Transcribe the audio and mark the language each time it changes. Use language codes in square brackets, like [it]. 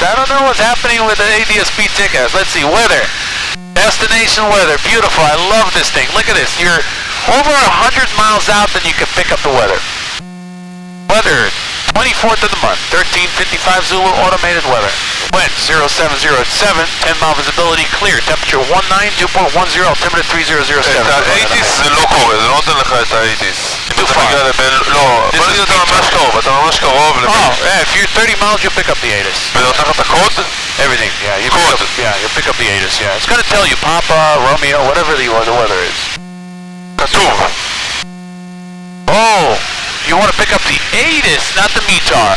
[en] I don't know what's happening with the ADSB TCAS. Let's see, weather. Destination weather, beautiful, I love this thing. Look at this, you're over 100 miles out, then you can pick up the weather. Weather, 24th of the month, 13:55 Zulu automated weather. Wind 070 at 7, 10 mile visibility, clear. Temperature 19, 2.10, altimeter 3007. [he] את ה-80s זה לא קורה, זה לא נותן לך את ה-80s. אם אתה מגיע לבין... לא, בוא נגיד אתה ממש קרוב, אתה ממש קרוב לבין... [en] Oh, yeah, if you're 30 miles, you'll pick up the ATIS. [he] וזה נותן לך את הקוד? [en] Everything, yeah. You'll pick up the ATIS, yeah. It's gonna tell you Papa, Romeo, whatever the weather is. [he] כתוב. [en] Oh! You want to pick up the ATIS, not the METAR.